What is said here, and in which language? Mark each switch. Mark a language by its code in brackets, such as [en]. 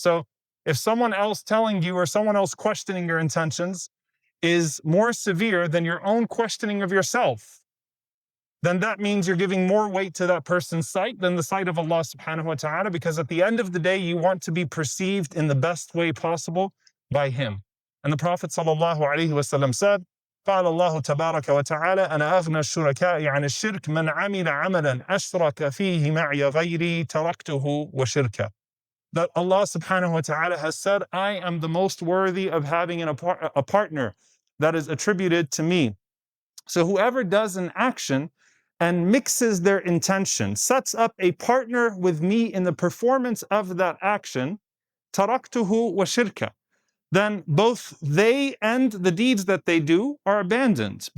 [en] So if someone else telling you or someone else questioning your intentions is more severe than your own questioning of yourself, then that means you're giving more weight to that person's sight than the sight of Allah subhanahu wa ta'ala, because at the end of the day, you want to be perceived in the best way possible by Him. And the Prophet sallallahu alaihi wasallam said, [ar] قال الله تبارك وتعالى أنا أغنى الشركاء عن الشرك من عمل عملا أشرك فيه معي غيري تركته وشركه. [en] That Allah subhanahu wa ta'ala has said, I am the most worthy of having a partner that is attributed to me. So whoever does an action and mixes their intention, sets up a partner with me in the performance of that action, [ar] taraktuhu wa shirka, [en] then both they and the deeds that they do are abandoned.